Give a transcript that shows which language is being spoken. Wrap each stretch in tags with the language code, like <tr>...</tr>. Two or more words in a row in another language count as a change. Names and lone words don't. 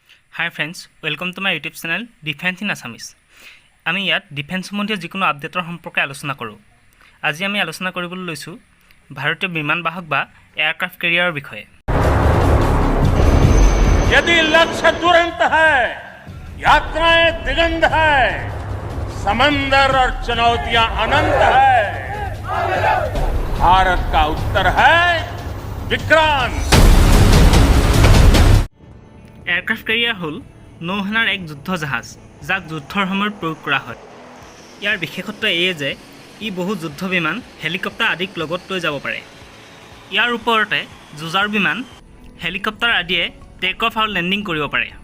<en>Hi friends, welcome to my YouTube channel Defense in Assamese.</en> <as>আমি ইয়াত ডিফেন্স সম্বন্ধীয় যিকোনো আপডেটৰ সম্পৰ্কে আলোচনা কৰোঁ। আজি আমি আলোচনা কৰিবলৈ লৈছোঁ ভাৰতীয় বিমান বাহক বা</as> <en>aircraft carrier</en> <as>বিষয়ে।</as> <hi>यदि लक्ष्य दुरंत है, यात्राएं दिगंत है, समंदर और चुनौतियां अनंत है, भारत का उत्तर है विक्रांत।</hi> <en>aircraft carrier</en> <as>হ'ল নৌসেনাৰ এক যুদ্ধ জাহাজ যাক যুদ্ধৰ সময়ত প্ৰয়োগ কৰা হয়। ইয়াৰ বিশেষত্ব এয়ে যে ই বহু যুদ্ধ বিমান হেলিকপ্টাৰ আদিক লগত লৈ যাব পাৰে। ইয়াৰ ওপৰতে যুঁজাৰ বিমান হেলিকপ্টাৰ আদিয়ে</as> <en>take off</en> <as>আৰু লেণ্ডিং কৰিব পাৰে।</as>